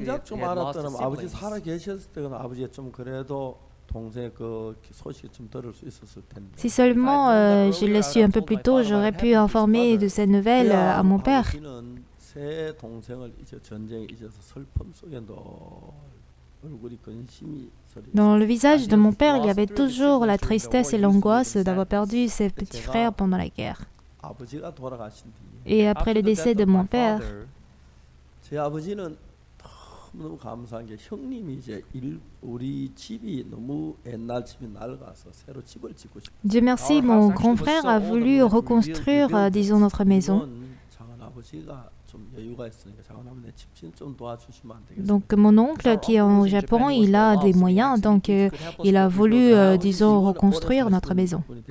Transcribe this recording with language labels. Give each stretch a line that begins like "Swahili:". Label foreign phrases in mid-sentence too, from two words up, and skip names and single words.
French: Si seulement je l'ai su un peu plus tôt, j'aurais pu informer de ces nouvelles à mon père. Dans le visage de mon père, il y avait toujours la tristesse et l'angoisse d'avoir perdu ses petits frères pendant la guerre. Et après le décès de mon père,
Korean: 너무 감사한 게 형님이 이제 우리 집이 너무 옛날 집이 낡아서 새로 집을 짓고 싶어.
French: Dieu merci, mon grand frère a voulu reconstruire, disons, notre maison. Donc mon oncle qui est au Japon, il a des moyens, donc il a voulu, disons, reconstruire notre maison.